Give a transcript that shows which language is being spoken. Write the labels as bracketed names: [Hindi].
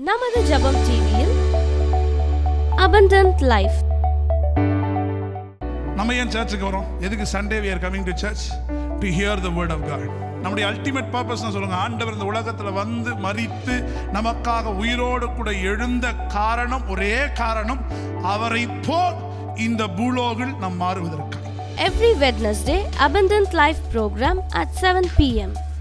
[Tamil] நமது ஜெபம் டிவியில் abundant life. நம்ம ஏன் சர்ச்சுக்கு வரோம்? எதுக்கு Sunday [English] we are coming to church to hear the word of God. [Tamil] நம்முடைய அல்டிமேட் பர்பஸ் சொல்லுங்க, ஆண்டவர் இந்த உலகத்துல வந்து மரித்து நமக்காக உயிரோடு கூட எழுந்த காரணம், ஒரே காரணம், அவரை போல் இந்த பூலோகில் நாம் மாறுவதற்கு. [English] Every Wednesday abundant life program at 7 p.m.